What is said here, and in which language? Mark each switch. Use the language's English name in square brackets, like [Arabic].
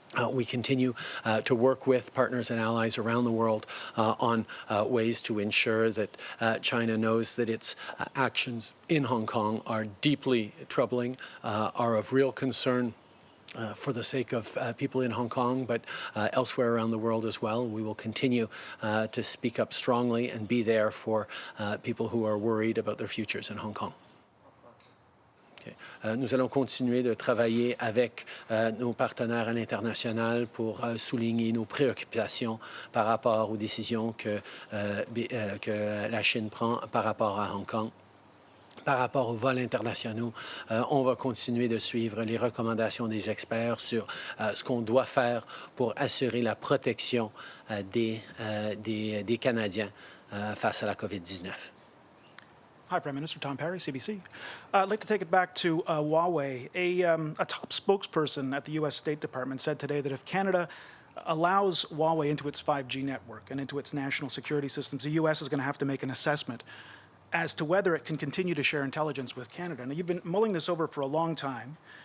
[English] We continue to work with partners and allies around the world on ways to ensure that China knows that its actions in Hong Kong are deeply troubling, are of real concern for the sake of people in Hong Kong, but elsewhere around the world as well. We will continue to speak up strongly and be there for people who are worried about their futures in Hong Kong. [French] Nous allons continuer de travailler avec nos partenaires à l'international pour souligner nos préoccupations par rapport aux décisions que la Chine prend par rapport à Hong Kong. Par rapport aux vols internationaux, on va continuer de suivre les recommandations des experts sur ce qu'on doit faire pour assurer la protection des Canadiens face à la COVID-19. [English] Hi, Prime Minister. Tom Perry, CBC. I'd like to take it back to Huawei. A top spokesperson at the U.S. State Department said today that if Canada allows Huawei into its 5G network and into its national security systems, the U.S. is going to have to make an assessment as to whether it can continue to share intelligence with Canada. Now, you've been mulling this over for a long time.